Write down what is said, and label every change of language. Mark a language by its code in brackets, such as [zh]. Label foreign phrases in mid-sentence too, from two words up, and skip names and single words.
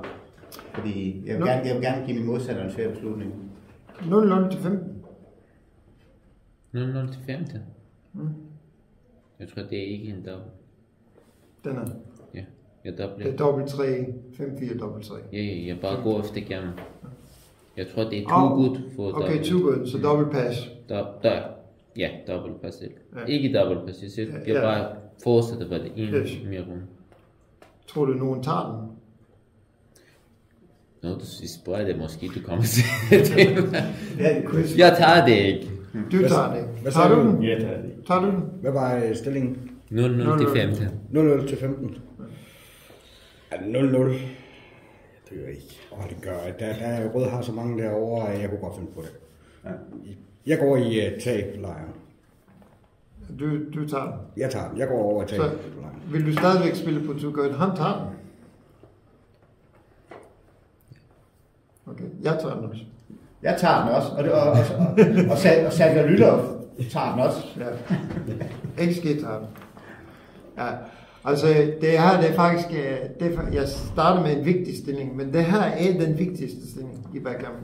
[da] Fordi jeg vil gerne give min modstander en svær beslutning. 0-0 til 15. 0-0 til 15. Jeg tror, det er ikke en dobbelt. Den er. Ja, jeg dobbelt. Det er dobbelt 3, 5-4, dobbelt 3. Ja, jeg bare går efter gammel. Jeg tror, det er [en] too good [da] for dobbelt. [en] Okay, too good, [da] så dobbelt pass. Ja, dobbelt pass. Ja. Ikke dobbelt pass. Jeg bare fortsætter bare det en mere rundt. Tror du, nogen tager den? Nå, du spørger det måske, du kommer til det. Jeg tager det ikke. Du tager det. Hvad Tager du den? Jeg tager det. Tager du den? Hvad var stillingen? 0-0 til 15. 0-0 til 15. Ja, 0-0. Det gør jeg ikke. Det gør jeg. Rød har så mange derovre, at jeg kunne godt finde på det. Ja. Jeg går i tab-lejren. Du tager den. Jeg tager den. Jeg går over i Så tab-lejren. vil du stadigvæk spille på [en] too good? [da] Han tager den. Okay, jeg tager den også. Jeg tager den også, og Sandra Lylov tager den også. Ja. XG tager den. Ja, altså det her, det er faktisk, jeg starter med en vigtig stilling, men det her er den vigtigste stilling i backgammon.